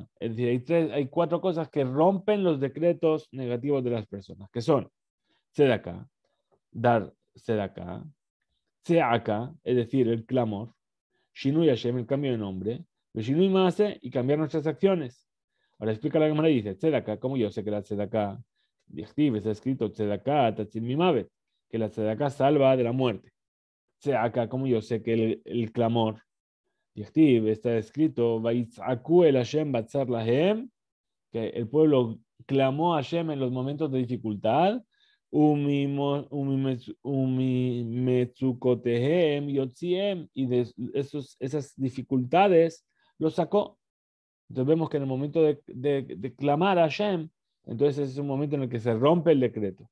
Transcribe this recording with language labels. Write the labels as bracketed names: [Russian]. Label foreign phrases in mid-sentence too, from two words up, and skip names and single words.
[Spanish] Es decir, hay 4 cosas que rompen los decretos negativos de las personas, que son Tzedakah, dar Tzedakah, Tzeaka, es decir, el clamor, [Hebrew] שינוי השם, [Spanish] el cambio de nombre, [Hebrew] שינוי מעשה, [Spanish] y cambiar nuestras acciones. Ahora explica la Gemara y dice, Tzedakah, ¿cómo yo sé que la Tzedakah, está escrito [Hebrew] צדקה תציל ממוות, [Spanish] que la Tzedakah salva de la muerte. Tzeaka, ¿cómo yo sé que el clamor, está escrito, [Hebrew] אל השם בצר להם, [Spanish] que el pueblo clamó a Hashem en los momentos de dificultad, y de esas dificultades los sacó. Entonces vemos que en el momento de clamar a Hashem, entonces es un momento en el que se rompe el decreto.